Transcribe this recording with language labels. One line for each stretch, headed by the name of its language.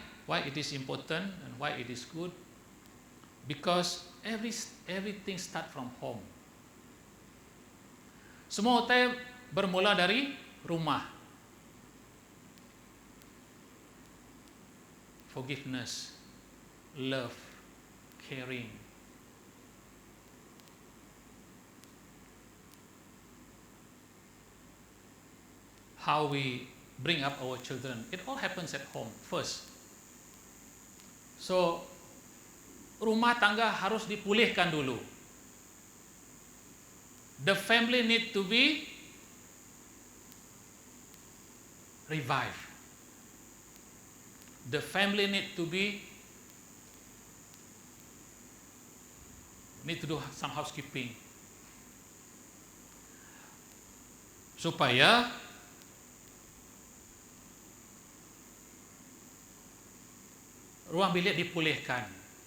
English: Why it is important and why it is good? Because everything start from home.
Malay: Semua hotel bermula dari rumah.
English: Forgiveness, love, caring. How we bring up our children, it all happens at home first.
Malay: So, rumah tangga harus dipulihkan dulu.
English: The family need to be revived. The family need to do some housekeeping
Malay: supaya ruang bilik dipulihkan.